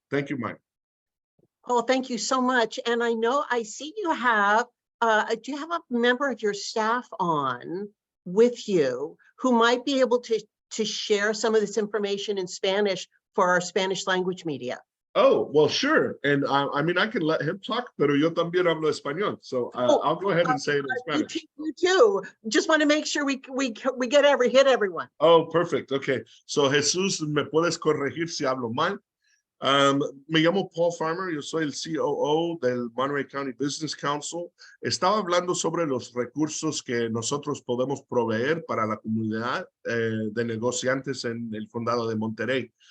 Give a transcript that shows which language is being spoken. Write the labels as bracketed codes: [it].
[en] Thank you, Mike. Oh, thank you so much. And I know I see you have, do you have a member of your staff on with you who might be able to share some of this information in Spanish for our Spanish language media? Oh, well, sure. And I mean, I can let him talk, [es] pero yo también hablo español. [en] So I'll go ahead and say it in Spanish. You too. Just want to make sure we hit everyone. Oh, perfect. Okay. [es] So Jesús, ¿me puedes corregir si hablo mal? Me llamo Paul Farmer, yo soy el COO del Monterey County Business Council. Estaba hablando sobre los recursos que nosotros podemos proveer para la comunidad de negociantes en el condado de Monterey.